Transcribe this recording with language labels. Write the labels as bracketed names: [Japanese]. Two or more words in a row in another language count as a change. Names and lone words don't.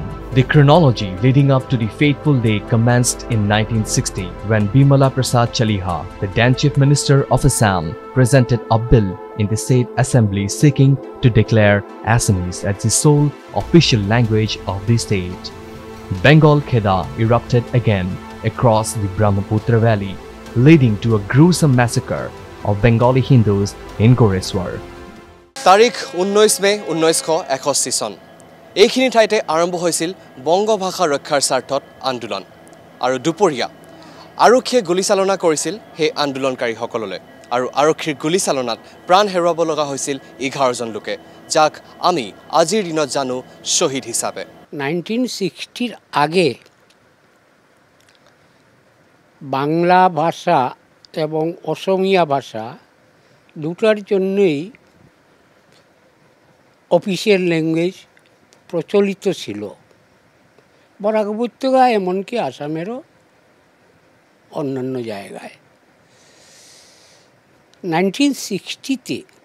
[English] The chronology leading up to the fateful day commenced in 1960 when Bimala Prasad Chaliha, the then Chief Minister of Assam, presented a bill in the State Assembly seeking to declare Assamese as the sole official language of the state. Bengal Kheda erupted again across the Brahmaputra Valley, leading to a gruesome massacre of Bengali Hindus in Goreswar. [Assamese] তাৰিখ 19 মে 1961 চন এইখিনি ঠাইতে আৰম্ভ হৈছিল বংগ ভাষা ৰক্ষাৰ স্বাৰ্থত আন্দোলন আৰু দুপৰীয়া আৰক্ষীয়ে গুলীচালনা কৰিছিল সেই আন্দোলনকাৰীসকললৈ আৰু আৰক্ষীৰ গুলীচালনাত প্ৰাণ হেৰুৱাব লগা হৈছিল 11 জন লোকে যাক আমি আজিৰ দিনত জানো শহীদ হিচাপে [Bangla] 1960 আগে বাংলা ভাষা এবং অসমীয়া ভাষা দুটার জন্যই [English] official language [Bangla] প্রচলিত ছিল বরাক উপত্যকা এমনকি আসামেরও অন্যান্য জায়গায় 1960-তে